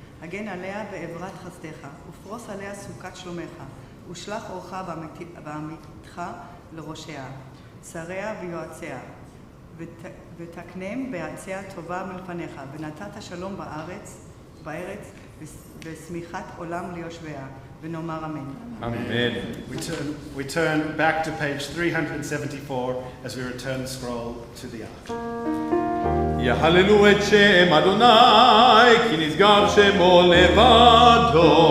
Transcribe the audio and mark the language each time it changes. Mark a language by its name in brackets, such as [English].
[Hebrew] הגן עליה בעברת חסדך, ופרוס עליה סוכת שלומך, ושלח אורך בעמיתך לראשיה, שריה ויועציה, ותקנם בעציה טובה מלפניך, ונתת שלום בארץ ושמיכת עולם ליושביה. Amen. [English] We turn back to page 374 as we return the scroll to the ark. [Hebrew] יהללו את שם אדוני, כי נשגב שמו לבדו.